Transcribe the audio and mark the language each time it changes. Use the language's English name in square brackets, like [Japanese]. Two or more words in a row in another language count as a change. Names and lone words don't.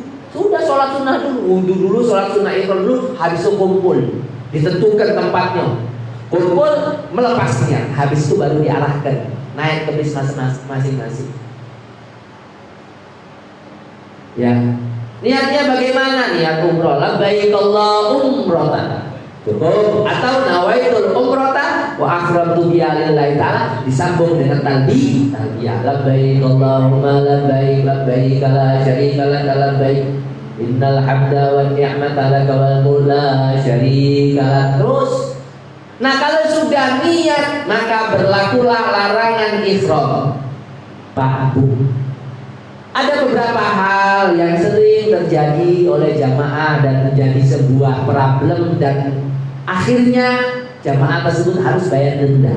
[Indonesian] Sudah sholat sunnah dulu, wudhu dulu, sholat sunnah ihram dulu, habis itu kumpul, ditentukan tempatnya, kumpul, melepasnya, habis itu baru diarahkan naik ke bis masing-masing. Ya, niatnya bagaimana? Niat umroh, [Arabic] لبيك اللهم عمرة, [Indonesian] cukup, atau [Arabic] نويت العمرة وأحرمت بها لله تعالى, [Indonesian] disambung dengan talbiyah, [Arabic] لبيك اللهم لبيك، لبيك لا شريك لك لبيك، إن الحمد والنعمة لك والملك لا شريك لك. [Indonesian] Terus, nah kalau sudah niat maka berlakulah larangan ihram. Pak Bu, ada beberapa hal yang sering terjadi oleh jamaah dan menjadi sebuah problem, dan akhirnya jamaah tersebut harus bayar denda.